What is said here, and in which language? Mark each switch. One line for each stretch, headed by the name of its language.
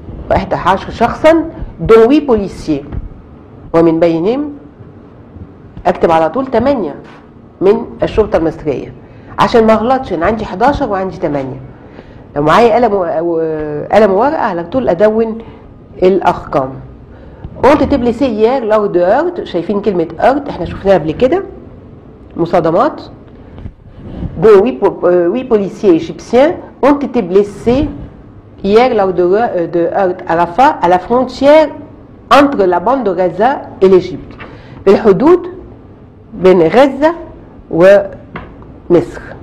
Arabic: 11 شخصا
French: dont 8 policiers
Arabic: ومن بينهم اكتب على طول 8 من الشرطة المصرية عشان ما اغلطش. انا عندي 11 وعندي 8. لو معايا قلم وورقة على طول ادون الارقام.
French: ont été blessés hier lors de heurts.
Arabic: شايفين كلمة heurts احنا شفناها قبل كده، مصادمات.
French: dont 8 policiers égyptiens ont été blessés hier lors de heurts à Rafah, à la frontière entre la bande de Gaza et l'Égypte.
Arabic: بالحدود بين غزة ومصر.